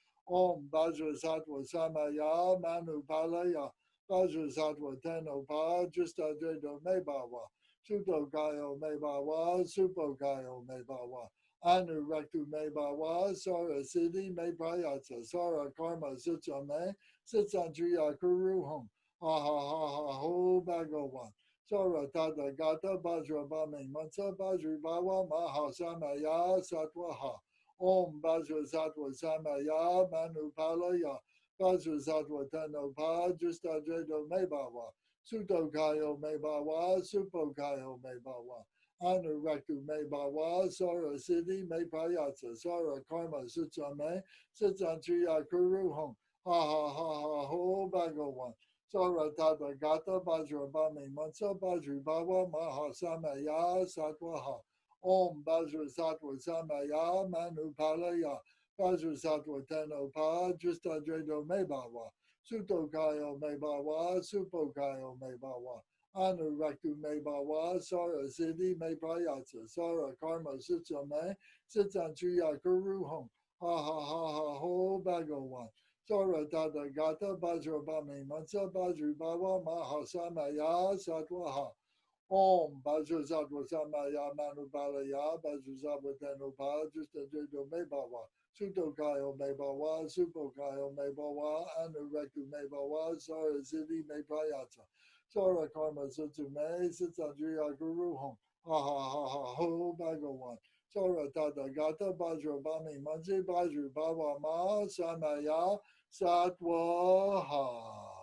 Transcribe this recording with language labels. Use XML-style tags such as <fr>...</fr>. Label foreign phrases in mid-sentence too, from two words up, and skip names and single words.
<sa>Om Vajrasattva Samaya Manupalaya Vajrasattva Tenopa Justa Dredo Mebawa Suto Gayo Mebawa Supo Gayo Mebawa Anuraktu Mebawa Sora Siddhi Meprayatsa Sora Karma Sitsame Sitsantriya Kuruhum Ha ha ha ha ho Bhagawan Sora Tata Gata Bajra Bame Mansa Bajri Bawa Maha Samaya Satwaha Om Vajrasattva Samaya Manupalaya Vajrasattva Tanopa Justa Dredo Mebawa Suto Kayo Mebawa Supo Kayo Mebawa Anuraktu Mebawa Sora Siddhi Mepayatsa Sora Karma Sutsame Sitsantriya Kuruhum Ha ha ha ha ho Bhagawan Sora Tata Gata Bajra Bame Mansa Bajri Bawa Maha Samaya Satwaha Om Vajrasattva Samaya Manupalaya Vajrasattva Tenopa Justa Dredo Mebawa Suto Kayo Mebawa Supo Kayo Mebawa Anuraktu Mebawa Sara Siddhi Meprayatsa Sara Karma Sitsame Sitsantriya Kuruhum Ha ha ha ha ho Bhagawan Sora Tata Gata Bajra Bame Mansa Bajri Bawa Mahasamaya Satwaha Om Vajrasattva Samaya Manupalaya Vajrasattva Tenopa Justa Dredo Mebawa Suto Kayo Mebawa Supo Kayo Mebawa Anuraktu Mebawa Sara Siddhi Meprayatsa Sora Karma Sutsume Sitsantriya Guruhum Ha ha ha ha ho Bhagawan Sora Tata Gata Bajra Bami Mansi Bajri Baba Ma Samaya Satwaha.</sa>